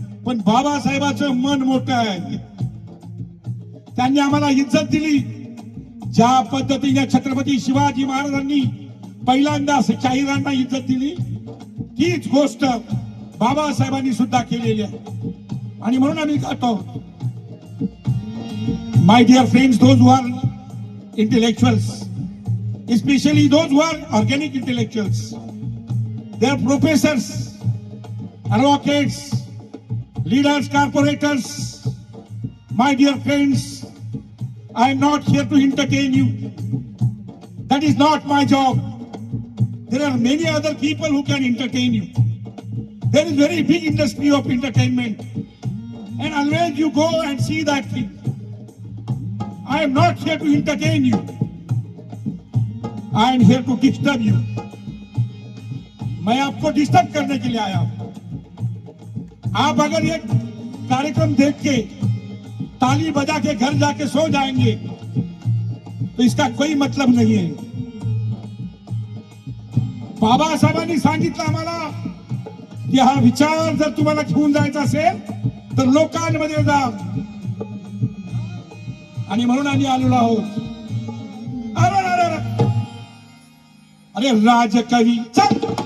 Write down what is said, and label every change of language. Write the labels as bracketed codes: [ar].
[mr] पण बाबासाहेबांचं मन मोठं आहे. त्यांनी आम्हाला इज्जत दिली. ज्या पद्धतीने छत्रपती शिवाजी महाराजांनी पहिल्यांदा शाहिरांना इज्जत दिली तीच गोष्ट बाबासाहेबांनी सुद्धा केलेली आहे आणि म्हणून आम्ही गातो. [en] My dear friends, those who are intellectuals, especially those who are organic intellectuals, they are professors, advocates, leaders, corporators. My dear friends, I am not here to entertain you. That is not my job. There are many other people who can entertain you. There is very big industry of entertainment, and always you go and see that thing. I am not here to entertain you. I am here to disturb you. [hi] मैं आपको disturb करने के लिए आया हूं. आप अगर ये कार्यक्रम देख के ताली बजा के घर जाके सो जाएंगे तो इसका कोई मतलब नहीं है. [mr] बाबासाहेबांनी सांगितलं आम्हाला की हा विचार जर तुम्हाला घेऊन जायचा असेल तर लोकांमध्ये जा, आणि म्हणून आम्ही आलेलो आहोत. अरे अरे अरे अरे राजकवी चल.